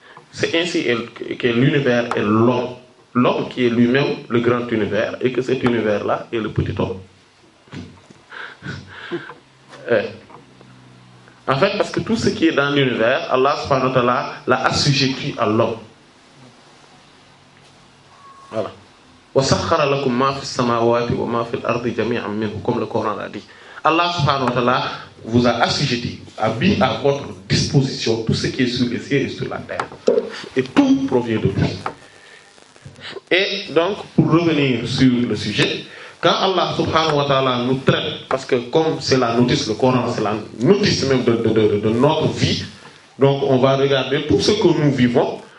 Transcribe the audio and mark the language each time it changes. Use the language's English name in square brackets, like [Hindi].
[French] C'est ainsi que l'univers est l'homme. L'homme qui est lui-même le grand univers et que cet univers-là est le petit homme. En fait, parce que tout ce qui est dans l'univers, Allah subhanahu wa ta'ala l'a assujetti à l'homme. Voilà. [Arabic] وَسَخَّرَ لَكُمْ مَا فِي السَّمَاوَاتِ وَمَا فِي الْأَرْضِ جَمِيعًا مِنْهُ [French] comme le Coran l'a dit. Allah subhanahu wa ta'ala vous a assujetti, a mis à votre disposition tout ce qui est sur les cieux et sur la terre. Et tout provient de lui. Et donc, pour revenir sur le sujet, quand Allah subhanahu wa ta'ala nous traite, parce que comme c'est la notice, le Coran, c'est la notice même de notre vie, donc on va regarder tout ce que nous vivons.